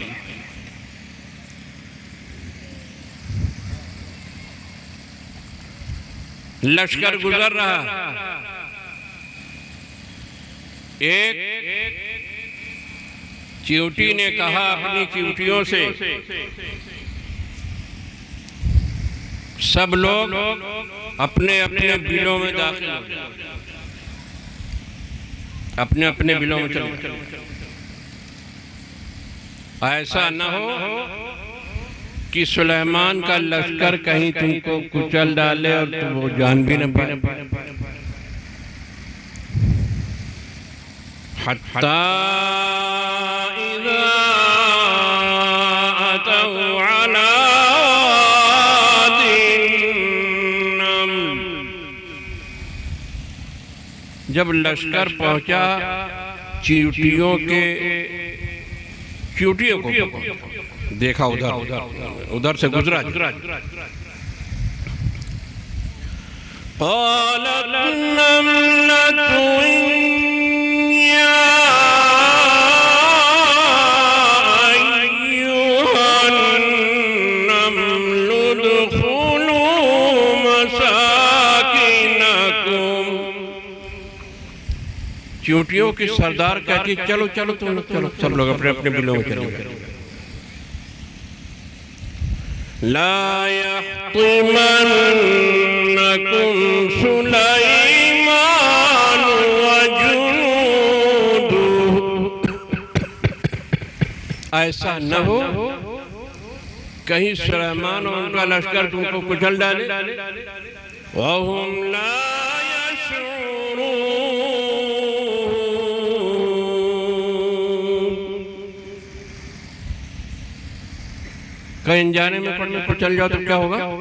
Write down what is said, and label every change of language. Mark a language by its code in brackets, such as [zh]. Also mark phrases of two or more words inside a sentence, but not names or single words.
[hi] लश्कर गुजर रहा, एक चींटी ने कहा अपनी चींटियों से, सब लोग अपने अपने बिलों में दाखिल हो जाओ, अपने अपने बिलों में चले जाओ। ऐसा न हो कि सुलेमान का लश्कर कहीं तुमको कुचल डाले और तुम वो जान भी न पाए। [ar] حتى إذا أتوا على واد النمل, [hi] जब लश्कर पहुंचा चींटियों को देखा, उधर से गुजरा। [ar] قالت نملة يا أيها النمل ادخلوا مساكنكم. [hi] चींटियों की सरदार कहती, चलो चलो तुम लोग चलो, सब लोग अपने अपने बिलों में चले गए। [ar] لا يحطمنكم سليمان وجنوده, [hi] ऐसा न हो कहीं सुलेमान और उनका लश्कर तुमको कुचल डाले। [ar] وهم لا يشعرون, [hi] कहीं जाने में पड़ने कुचल जाओ तो क्या होगा?